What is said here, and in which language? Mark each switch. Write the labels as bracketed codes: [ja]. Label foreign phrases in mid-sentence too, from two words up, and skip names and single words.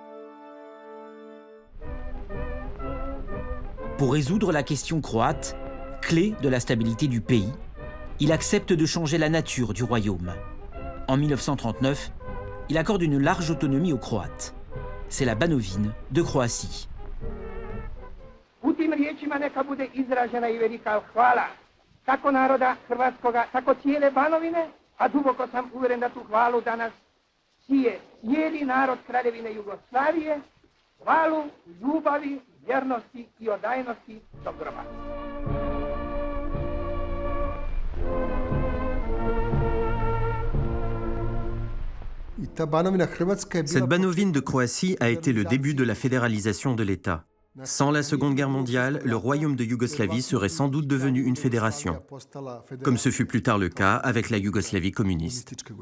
[fr] Pour résoudre la question croate, clé de la stabilité du pays, il accepte de changer la nature du royaume. En 1939, il accorde une large autonomie aux Croates. C'est la Banovine de Croatie. [hr] U tim riječima neka bude izražena i velika hvala kako naroda hrvatskoga, tako cijele Banovine, a duboko sam uveren da tu hvalu danas sije cijeli narod Kraljevine Jugoslavije, hvalu ljubavi, vjernosti i odajnosti do groba. [fr] Cette Banovine de Croatie a été le début de la fédéralisation de l'État. Sans la Seconde Guerre mondiale, le royaume de Yougoslavie serait sans doute devenu une fédération, comme ce fut plus tard le cas avec la Yougoslavie communiste.